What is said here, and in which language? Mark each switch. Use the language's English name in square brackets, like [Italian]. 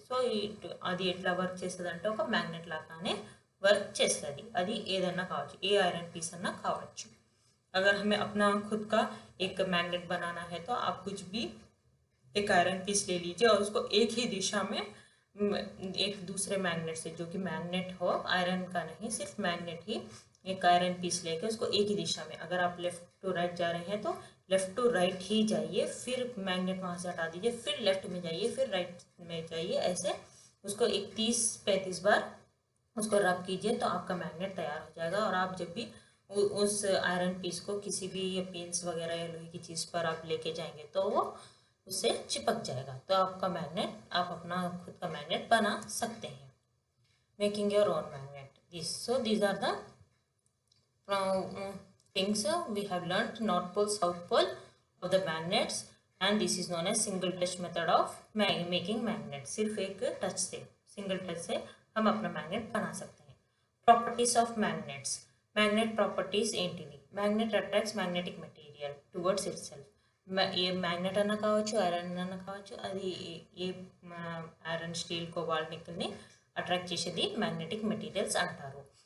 [Telugu] So అది ఎట్లా work చేస్తుంది అంటే ఒక మ్యాగ్నెట్ లాగానే వర్క్ చేస్తుంది. అది ఏదన్నా కావచ్చు, ఏ ఐరన్ పీస్ అన్నా కావచ్చు. [Hindi] अगर हमें अपना खुद का एक मैग्नेट बनाना है तो आप कुछ भी एक आयरन पीस ले लीजिए और उसको एक ही दिशा में एक दूसरे मैग्नेट से, जो कि मैग्नेट हो आयरन का नहीं, सिर्फ मैग्नेट ही, एक आयरन पीस लेके उसको एक ही दिशा में, अगर आप लेफ्ट टू राइट जा रहे हैं तो लेफ्ट टू राइट ही जाइए, फिर मैग्नेट वहाँ से हटा दीजिए, फिर लेफ्ट में जाइए, फिर राइट में जाइए. ऐसे उसको 30-35 बार उसको रब कीजिए तो आपका मैग्नेट तैयार हो जाएगा. और आप जब भी उस आयरन पीस को किसी भी पेंस वगैरह या लोहे की चीज़ पर आप लेके जाएंगे तो वो उससे चिपक जाएगा. तो आपका मैग्नेट, आप अपना खुद का मैग्नेट बना सकते हैं. [English] Making your own magnet. These are the things we have learnt. North pole, south pole of the magnets, and this is known as single touch method of making magnet. [Hindi] सिर्फ एक touch से, single touch से हम अपना magnet बना सकते हैं. [English] Properties of magnets. Magnet properties [Telugu] ఏంటివి? [English] Magnet attracts magnetic material towards itself. [Telugu] ఏ magnet అన్న కావచ్చు, ఐరన్ అన్న కావచ్చు, అది ఏ ఐరన్ స్టీల్ కోబాల్ట్ నికెల్ని అట్రాక్ట్ చేసేది మ్యాగ్నెటిక్ మెటీరియల్స్ అంటారు.